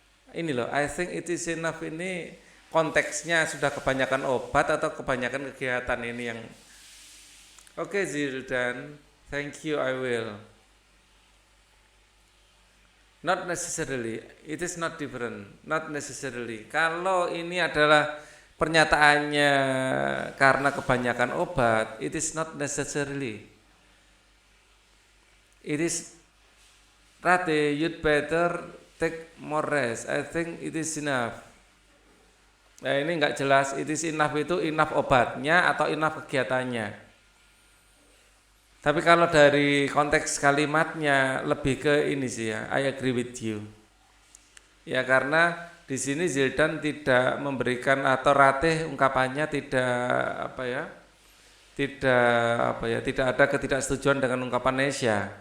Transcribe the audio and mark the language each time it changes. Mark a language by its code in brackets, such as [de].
[id] Ini loh, [en] I think it is enough [id] ini konteksnya sudah kebanyakan obat atau kebanyakan kegiatan ini yang Oke Zildan, [en] thank you, I will. Not necessarily, it is not different, not necessarily. [id] Kalau ini adalah pernyataannya karena kebanyakan obat, [en] it is not necessarily. It is Rate, you'd better take more rest. I think it is enough. [id] Nah ini nggak jelas, [en] it is enough [id] itu enough obatnya atau enough kegiatannya. Tapi kalau dari konteks kalimatnya lebih ke ini sih ya, [en] I agree with you. [id] Ya karena di sini Zildan tidak memberikan atau Ratih ungkapannya tidak ada ketidaksetujuan dengan ungkapan Nesya.